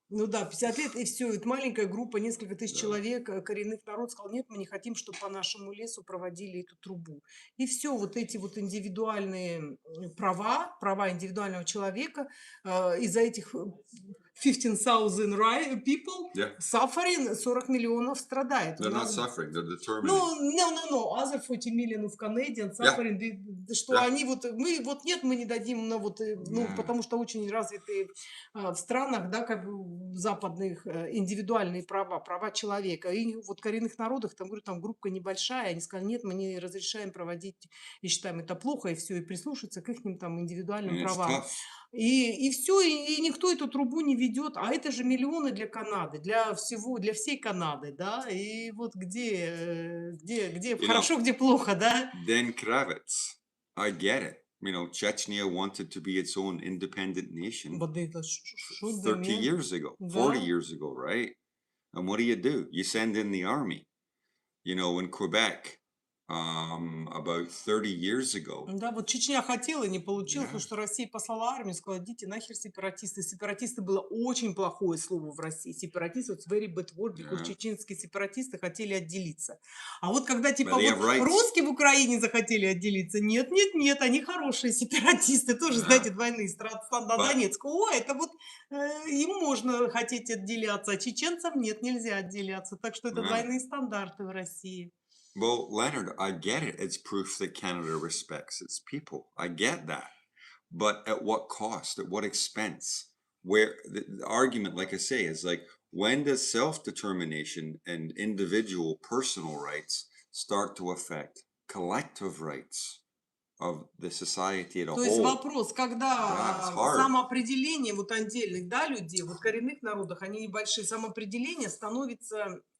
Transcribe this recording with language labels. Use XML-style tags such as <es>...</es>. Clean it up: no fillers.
<ru>Ну да, 50 лет, и все. Это маленькая группа, несколько тысяч человек, коренных народ сказал, нет, мы не хотим, чтобы по нашему лесу проводили эту трубу. И все, вот эти вот индивидуальные права индивидуального человека, из-за этих 15,000</ru> <en>people suffering,</en> <ru>40 миллионов страдает.</ru> <en>They're not suffering, they're determined. No, other 40 million of Canadians suffering,</en> <ru>что они вот, мы вот нет, мы не дадим, но вот, ну, потому что очень развитые в странах, да, как бы западных, индивидуальные права человека. И вот коренных народах, там, говорю, там группа небольшая, они сказали, нет, мы не разрешаем проводить, и считаем это плохо, и все, и прислушаться к их там индивидуальным правам. И все, и никто эту трубу не ведет, а это же миллионы для Канады, для всей Канады, да, и вот где хорошо, где плохо, да.</ru> <en>Then Kravitz, I get it. You know, Chechnya wanted to be its own independent nation 30 years ago, 40 years ago, right? And what do? You send in the army. You know, in Quebec, about 30 years ago.</en> <ru>Да, вот Чечня хотела и не получила, потому что Россия послала армию, сказала, идите нахер сепаратисты. Сепаратисты было очень плохое слово в России. Сепаратисты,</ru> <en>it's very bad word, because</en> <ru>чеченские сепаратисты хотели отделиться. А вот когда типа вот русские в Украине захотели отделиться, нет, они хорошие сепаратисты, тоже, знаете, двойные страны, Донецк. Это вот им можно хотеть отделяться, а чеченцам нет, нельзя отделяться. Так что это двойные стандарты в России.</ru> <en>Well, Leonard, I get it. It's proof that Canada respects its people. I get that. But at what cost? At what expense? Where the argument, like I say, is like, when does self-determination and individual personal rights start to affect collective rights of the society as a whole?</en> <ru>То есть вопрос, когда самоопределение вот отдельных, да, людей, вот коренных народов, они небольшие, самоопределение становится...</ru>